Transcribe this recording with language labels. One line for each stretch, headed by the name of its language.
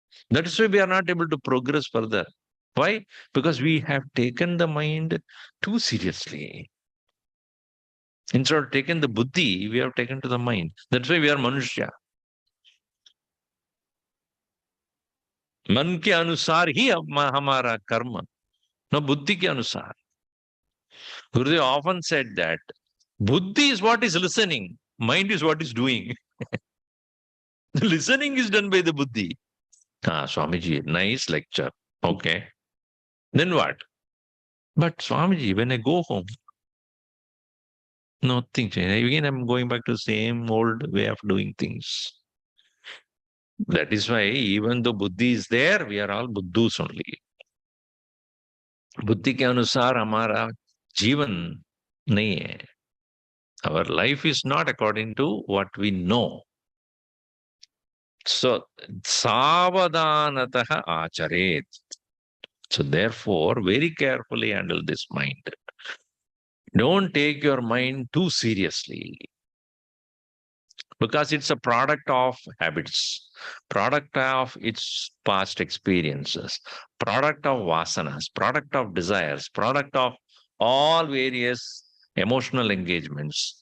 English: That is why we are not able to progress further. Why? Because we have taken the mind too seriously. Instead of taking the buddhi, we have taken to the mind. That's why we are manushya.
Hindi: मन के अनुसार ही हमारा कर्म, no buddhi के अनुसार.
English: Gurudev often said that buddhi is what is listening, mind is what is doing. The listening is done by the buddhi. Ah, Swamiji, nice lecture. Okay. Then what? But Swamiji, when I go home, nothing changed. Again, I'm going back to the same old way of doing things. That is why even though buddhi is there, we are all buddhus only.
Hindi: बुद्धि के अनुसार हमारा जीवन नहीं है.
English: Our life is not according to what we know. So, savadanatah acharet. So, therefore, very carefully handle this mind. Don't take your mind too seriously because it's a product of habits, product of its past experiences, product of vasanas, product of desires, product of all various emotional engagements.